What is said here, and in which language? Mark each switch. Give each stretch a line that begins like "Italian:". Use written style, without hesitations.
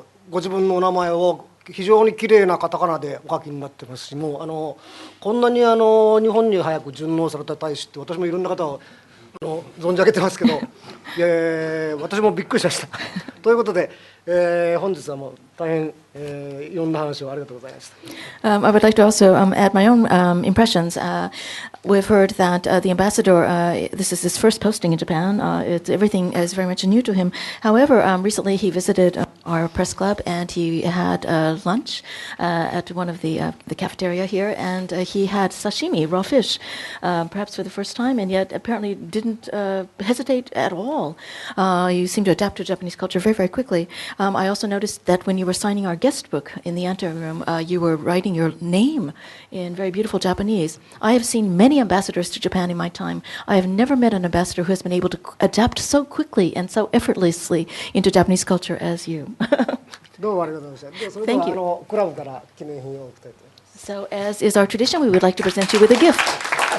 Japanese: ご自分のお名前を非常にきれいなカタカナでお書きになってますし、もうこんなに日本に早く順応された大使って私もいろんな方を存じ上げてますけど私もびっくりしましたということで、本日はもう大変、いろんな話をありがとうございました。
English: I would like to also add my own impressions. We've heard that the ambassador, this is his first posting in Japan. Everything is very much new to him. However, recently he visited our press club and he had lunch at one of the cafeteria here, and he had sashimi, raw fish, perhaps for the first time, and yet apparently didn't hesitate at all. You seem to adapt to Japanese culture very, very quickly. I also noticed that when you were signing our guest book in the anteroom, you were writing your name in very beautiful Japanese. I have seen many ambassadors to Japan in my time. I have never met an ambassador who has been able to adapt so quickly and so effortlessly into Japanese culture as you.
Japanese: どうもありがとうございました。それではクラブから記念品を贈りたいと思います。
English: So, as is our tradition, we would like to present you with a gift.